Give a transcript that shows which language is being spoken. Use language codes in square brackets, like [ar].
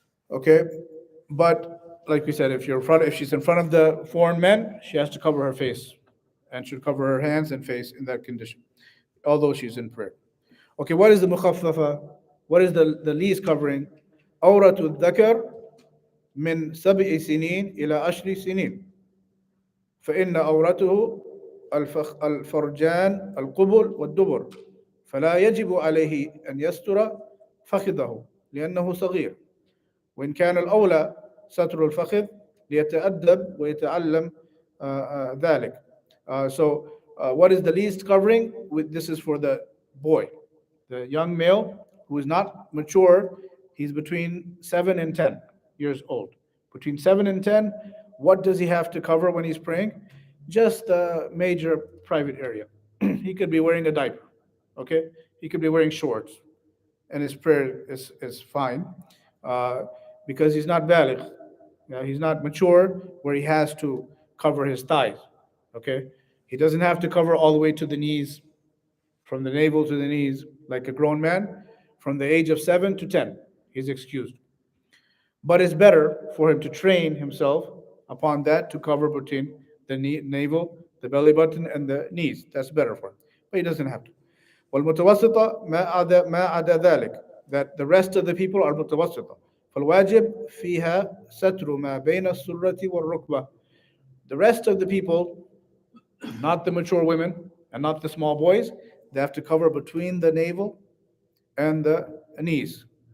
[en] Okay, but like we said, if she's in front of the foreign men, she has to cover her face, and should cover her hands and face in that condition, although she's in prayer. Okay, what is the mukhaffafa? What is the least covering? [ar] Awratul dhakar min 7 سنين إلى 10 سنين. فإن أورته الفرجان القبل والدبر فلا يجب عليه أن يستر فخذه لأنه صغير وإن كان الأولى ستر الفخذ ليتأدب ويتعلم ذلك. [en] So what is the least covering? This is for the boy, the young male who is not mature. He's between 7 and 10 years old. Between 7 and 10, what does he have to cover when he's praying? Just the major private area. He could be wearing a diaper, okay? He could be wearing shorts, and his prayer is fine because he's not baligh. He's not mature where he has to cover his thighs, okay? He doesn't have to cover all the way to the knees, from the navel to the knees, like a grown man. From the age of 7 to 10, he's excused. But it's better for him to train himself upon that to cover between the navel, the belly button, and the knees. That's better for him. But he doesn't have to. [ar] والمتوسطة ما عدا ذلك, [en] that the rest of the people are متوسطة. [ar] فالواجب فيها ستر ما بين السرة والركبة. [en] The rest of the people, not the mature women and not the small boys, they have to cover between the navel and the knees.